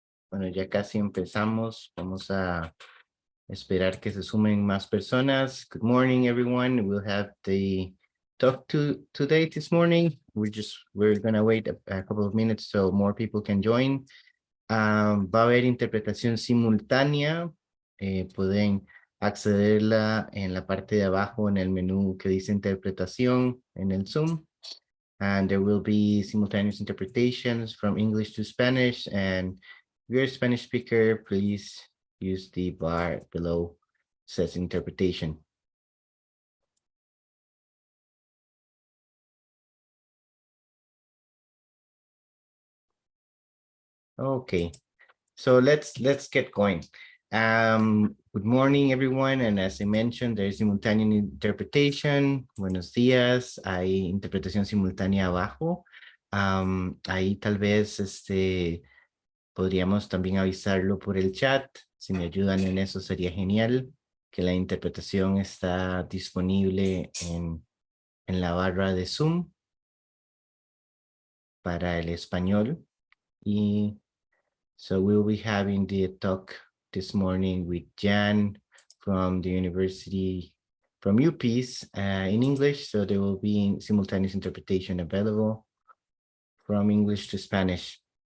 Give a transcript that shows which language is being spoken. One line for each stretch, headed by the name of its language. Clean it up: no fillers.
Spanish: Bueno, ya casi empezamos. Vamos a esperar que se sumen más personas.
English: Good morning, everyone. We'll have the talk today this morning. We're gonna wait a couple of minutes so more people can join.
Spanish: Va a haber interpretación simultánea. Pueden accederla en la parte de abajo en el menú que dice interpretación en el Zoom.
English: And there will be simultaneous interpretations from English to Spanish. And if you're a Spanish speaker, please use the bar below says interpretation. Okay, so let's get going. Good morning, everyone. And as I mentioned, there is simultaneous interpretation.
Spanish: Buenos días. Hay interpretación simultánea abajo. Ahí tal vez podríamos también avisarlo por el chat. Si me ayudan en eso sería genial, que la interpretación está disponible en la barra de Zoom para el español.
English: Y so we'll be having the talk this morning with Jan from the university, from UPeace in English. So there will be simultaneous interpretation available from English to Spanish.